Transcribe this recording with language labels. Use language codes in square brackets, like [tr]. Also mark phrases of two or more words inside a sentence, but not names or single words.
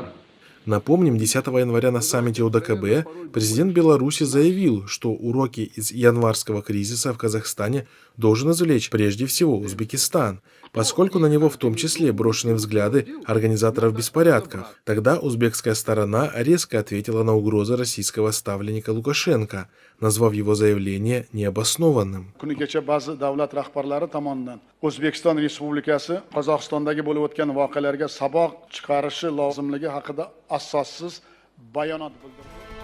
[ru] Напомним, 10 января на саммите ОДКБ президент Беларуси заявил, что уроки из январского кризиса в Казахстане должен извлечь прежде всего Узбекистан, поскольку на него в том числе брошены взгляды организаторов беспорядков. Тогда узбекская сторона резко ответила на угрозы российского ставленника Лукашенко, назвав его заявление необоснованным. [uz] Kuni kecha ba'zi davlat rahbarlari tomonidan O'zbekiston Respublikasi Qozog'istondagi bo'lib o'tgan voqealarga saboq chiqarishi lozimligi haqida asossiz bayonot bildirdi.